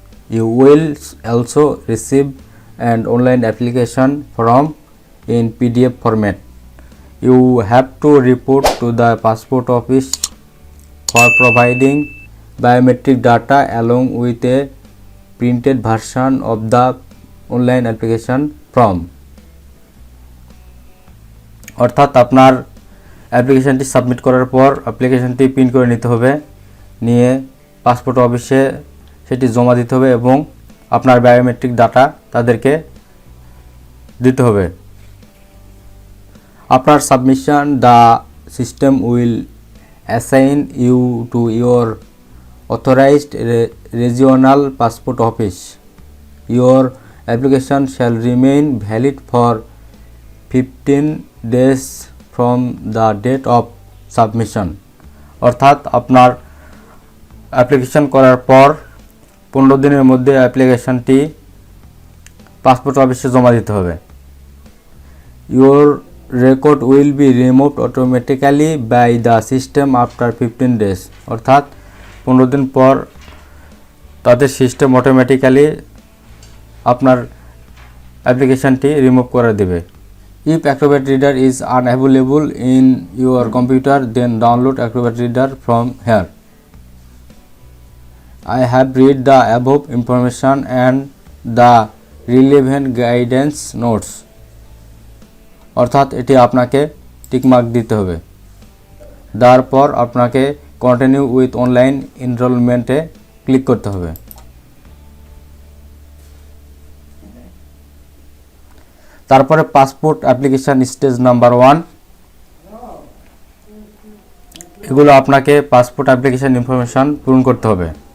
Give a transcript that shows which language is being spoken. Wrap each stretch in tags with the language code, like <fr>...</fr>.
<en>You will also receive an online application form in PDF format. You have to report to the passport office for providing biometric data along with a printed version of the online application form.</en> <bn>অর্থাৎ আপনার অ্যাপ্লিকেশনটি submit করার পর অ্যাপ্লিকেশনটি print করে নিতে হবে, নিয়ে পাসপোর্ট অফিসে সেটি জমা দিতে হবে এবং আপনার বায়োমেট্রিক ডাটা তাদেরকে দিতে হবে।</bn> <en>আপনার submission the system will assign you to your authorized regional passport office. Your application shall remain valid for 15 days from the date of submission.</en> <bn>অর্থাৎ আপনার অ্যাপ্লিকেশন করার পর 15 দিনের মধ্যে অ্যাপ্লিকেশনটি পাসপোর্ট অফিসে জমা দিতে হবে।</bn> <en>Your record will be removed automatically by the system after 15 days.</en> <bn>অর্থাৎ 15 দিন পর তাদের সিস্টেম অটোমেটিক্যালি আপনার অ্যাপ্লিকেশনটি রিমুভ করে দেবে।</bn> <en>If Acrobat Reader is unavailable in your computer, then download Acrobat Reader from here. I have read the above information and the relevant guidance notes.</en> <bn>অর্থাৎ এটি আপনাকে টিকমার্ক দিতে হবে। তারপর আপনাকে কন্টিনিউ উইথ অনলাইন এনরোলমেন্টে ক্লিক করতে হবে। তারপরে পাসপোর্ট অ্যাপ্লিকেশন স্টেজ নাম্বার 1, এগুলো আপনাকে পাসপোর্ট অ্যাপ্লিকেশন ইনফরমেশন পূরণ করতে হবে।</bn>